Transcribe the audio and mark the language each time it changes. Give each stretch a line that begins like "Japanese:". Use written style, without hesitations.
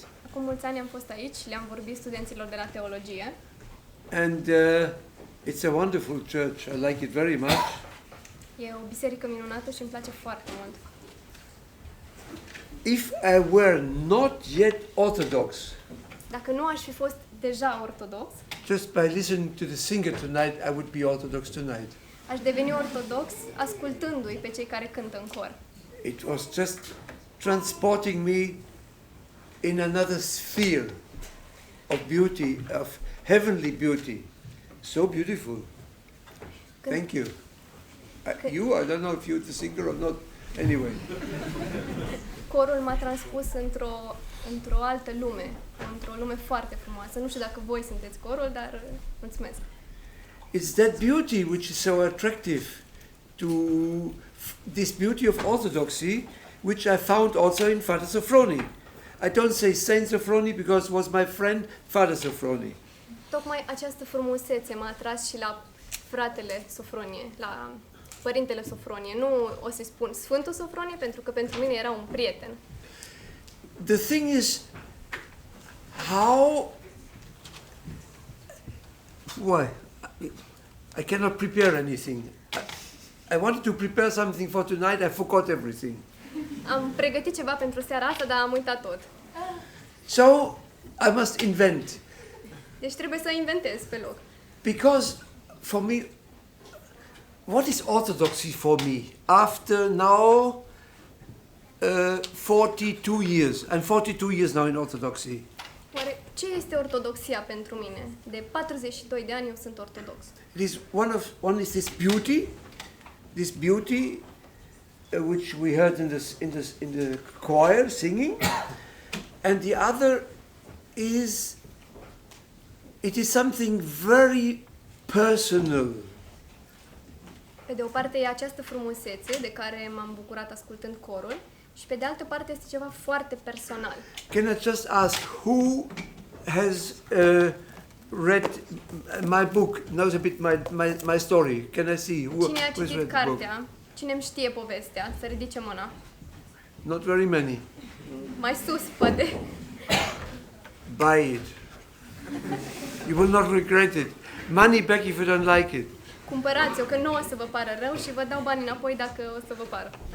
Romanian: acum mulți ani am fost aici, le-am vorbit studenților de la teologie.
English: And it's a wonderful church. I like it very much.
Romanian: E o biserică minunată și îmi place foarte mult.
English: If I were not yet Orthodox,
Romanian: Dacă nu aș fi fost deja ortodox,
English: just by listening to the singer tonight, I would be Orthodox tonight.
Romanian: aș deveni ortodox ascultându-i pe cei care cântă în cor.
English: It was just transporting me in another sphere of beauty, of heavenly beauty. So beautiful. Thank you. I don't know if you're the singer or not. Anyway.
Romanian: Corul m-a transpus într-o altă lume, într-o lume foarte frumoasă. Nu știu dacă voi sunteți corul, dar mulțumesc.
English: It's that beauty which is so attractive to this beauty of orthodoxy, which I found also in Father Sophrony. I don't say Saint Sophrony because it was my friend Father Sophrony.
Romanian: Tocmai această frumusețe m-a atras și la fratele Sofronie, la părintele Sofronie. Nu o să-i spun Sfântul Sofronie, pentru că pentru mine era un prieten.
English: The thing is, why? I cannot prepare anything. I wanted to prepare something for tonight, I forgot everything.
Romanian: Am pregătit ceva pentru seara asta, dar am uitat tot.
English: So, I must invent.
Romanian: Deci trebuie să inventez pe loc.
English: Because, for me, what is orthodoxy for me? After now 42 years, I'm 42 years now in orthodoxy.
Romanian: Oare ce este ortodoxia pentru mine? De 42 de ani eu sunt ortodox.
English: It is one is this beauty which we heard in the choir singing, and the other is it is something very personal.
Romanian: Pe de o parte e această frumusețe de care m-am bucurat ascultând corul și pe de altă parte este ceva foarte personal.
English: Can I just ask who has read my book, knows a bit my story? Can I see who
Romanian: Cine a
English: who's read
Romanian: citit
English: the book?
Romanian: cartea? Cine îmi știe povestea? Să ridice mâna.
English: Not very many.
Romanian: Mai sus, poate.
English: Buy it. You will not regret it. Money back if you don't like it.
Romanian: Cumpărați-o, că nu o să vă pară rău și vă dau bani înapoi dacă o să vă pară.